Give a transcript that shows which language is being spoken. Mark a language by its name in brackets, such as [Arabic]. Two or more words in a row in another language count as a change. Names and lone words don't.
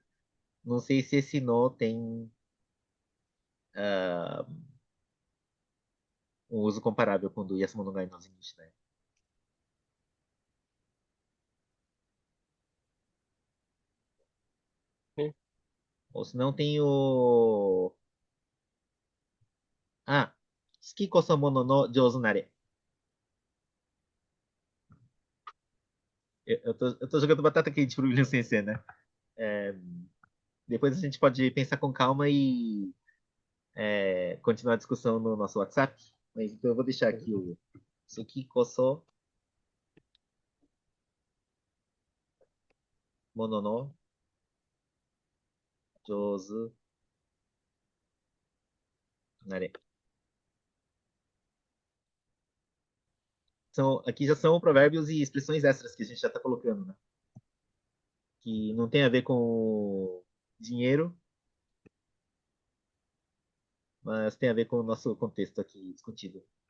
[Portuguese] Não sei se esse no tem ah, um uso comparável com o do Yasumonogai no Zenitsu, né? Sim. Ou se não tem o... [Japanese] Ah, 好きこそ物の上手なれ. [Portuguese] Eu tô jogando batata quente pro William Sensei, né? É, depois a gente pode pensar com calma e continuar a discussão no nosso WhatsApp. Mas então eu vou deixar aqui o [Japanese] 好きこそ物の上手なれ. [Portuguese] Aqui já são provérbios e expressões extras que a gente já está colocando, né? Que não tem a ver com dinheiro, mas tem a ver com o nosso contexto aqui discutido.